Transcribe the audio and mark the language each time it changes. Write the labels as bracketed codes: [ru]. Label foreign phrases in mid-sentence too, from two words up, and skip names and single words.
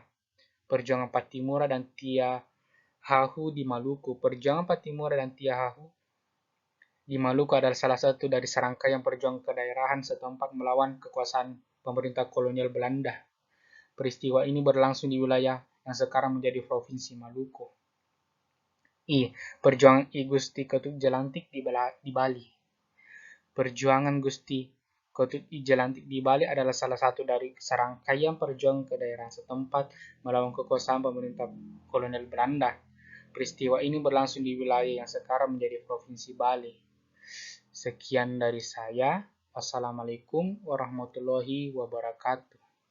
[id] Perjuangan Pattimura dan Tia Hahu di Maluku. Perjuangan Pattimura dan Tia Hahu di Maluku adalah salah satu dari serangkaian perjuangan kedaerahan setempat melawan kekuasaan pemerintah kolonial Belanda. Peristiwa ini berlangsung di wilayah yang sekarang menjadi Provinsi Maluku. Perjuangan I Gusti Ketut Jelantik di Bali. Perjuangan Gusti Ketut I Jelantik di Bali adalah salah satu dari serangkaian perjuangan kedaerahan setempat melawan kekuasaan pemerintah kolonial Belanda. Peristiwa ini berlangsung di wilayah yang sekarang menjadi Provinsi Bali. Sekian dari saya. [ar] والسلام عليكم ورحمة الله وبركاته.